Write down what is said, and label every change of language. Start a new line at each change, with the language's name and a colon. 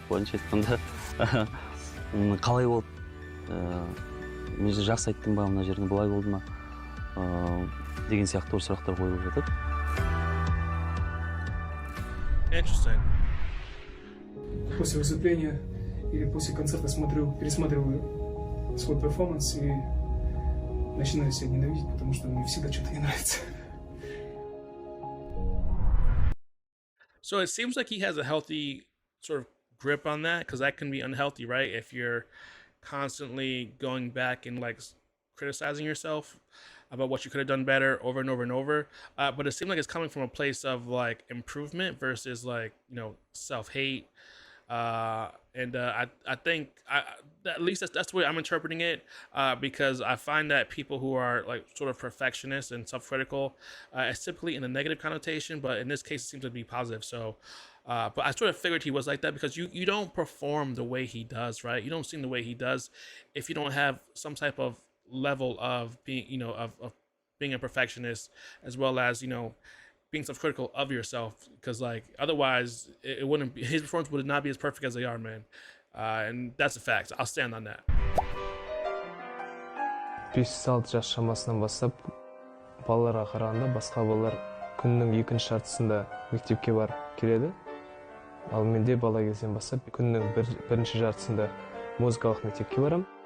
Kazakh: Бойынша айтқанда қалай болды? Мен жақсы айттым ба, мына жерде былай болды ма? Деген сияқты сұрақтар қойылып жатады.
English: Interesting.
Russian: После выступления или после концерта пересматриваю свой перформанс и начинаю себя ненавидеть, потому что мне всегда что-то не нравится.
English: So it seems like he has a healthy sort of grip on that, because that can be unhealthy, right? If you're constantly going back and like criticizing yourself about what you could have done better over and over and over. But it seems like it's coming from a place of like improvement versus like, self-hate. I think at least that's the way I'm interpreting it, because I find that people who are like sort of perfectionists and self-critical, it's typically in a negative connotation, but in this case it seems to be positive. So but I sort of figured he was like that because you don't perform the way he does, right? You don't sing the way he does if you don't have some type of level of being, of being a perfectionist, as well as, being self-critical of yourself, because like otherwise it wouldn't be, his performance would not be as perfect as they are, man. And that's a fact. I'll stand on that.
Kazakh: 5-6 жас шамасынан бастап балаларға қарағанда басқа балалар күннің екінші жартысында мектепке барып келеді. Ал менде бала кезден бастап күннің бірінші жартысында музыкалық мектепке барам.